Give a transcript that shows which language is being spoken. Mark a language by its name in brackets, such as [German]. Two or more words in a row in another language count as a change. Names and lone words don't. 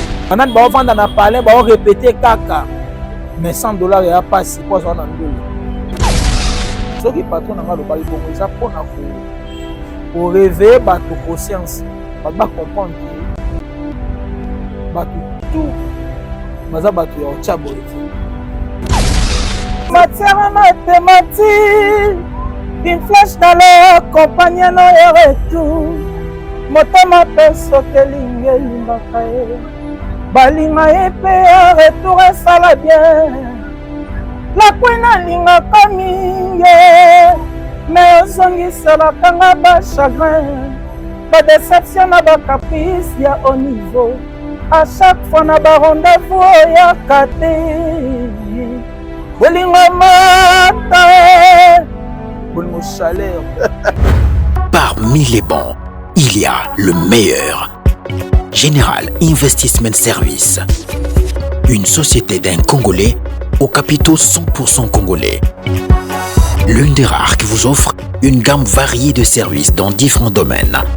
[Lingala] Banani ba ovanda na palais, ba orépéter kaka. Mais cent dollars ya pasi, po azwa na ndolo. Soki patron na nga alobaki bongo, eza mpona ko, ko réveiller bato conscience. Bato ba comprendre que bato tout, baza bato ya otya boye te. [French] Matière mathématique, une flèche dans le compagnon et retour. [Lingala] Motema pe soki elingi elimbaka ye. Balinga ye pe ya retour esala bien. Lakwi nalingaka mingi, mais ozongiselaka nga ba chagrin, ba déception na ba caprice ya [French] haut niveau. À chaque fois [Lingala] na ba rendez-vous oyaka te. Bolingo mata, bolingo chaleur. [French] Parmi les bons, il y a le meilleur. Général Investment Service. Une société d'un Congolais aux capitaux cent pour cent congolais. L'une des rares qui vous offre une gamme variée de services dans différents domaines.